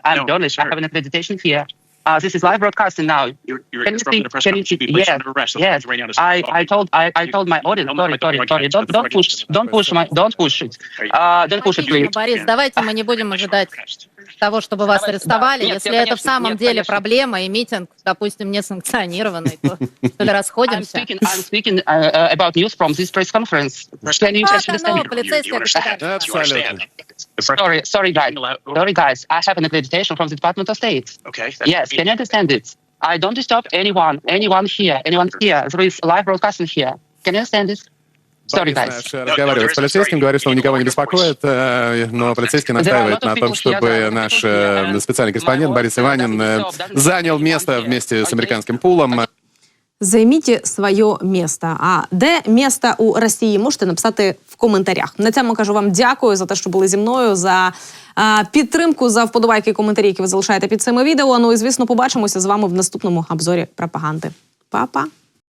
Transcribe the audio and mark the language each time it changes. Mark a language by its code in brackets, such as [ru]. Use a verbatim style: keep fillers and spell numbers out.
[en] I'm journalist. I have an accreditation here. Uh, this is live broadcasting now. You're, you're can you speak? Can you speak? Yes, yes. I, I told, I, I told my audience. Sorry, sorry, sorry. Don't, don't push, don't push, my, don't push it. Uh, don't push it, please. [ru] Борис, давайте мы не будем ожидать того, чтобы вас арестовали. Да, нет, если конечно, это в самом нет, деле конечно. Проблема, и митинг, допустим, не санкционированный, то расходимся. [en] I'm speaking, I'm speaking uh, about news from this press conference. Can you just understand? Sorry, sorry, guys. Sorry, guys. I have an accreditation from the Department of State. Okay. Yes. Can you understand it? I don't disturb anyone, anyone here, anyone here. There is live broadcasting here. Can you understand this? Sorry, guys. [ru] Разговаривает с полицейским, говорит, что он никого не беспокоит, но полицейский настаивает на том, чтобы наш специальный корреспондент Борис Иванин занял место вместе с американским пулом. [uk] Займіть своє місце. А де місце у Росії, можете написати в коментарях. На цьому кажу вам дякую за те, що були зі мною, за а, підтримку, за вподобайки і коментарі, які ви залишаєте під цими відео. Ну і, звісно, побачимося з вами в наступному обзорі пропаганди. Па-па!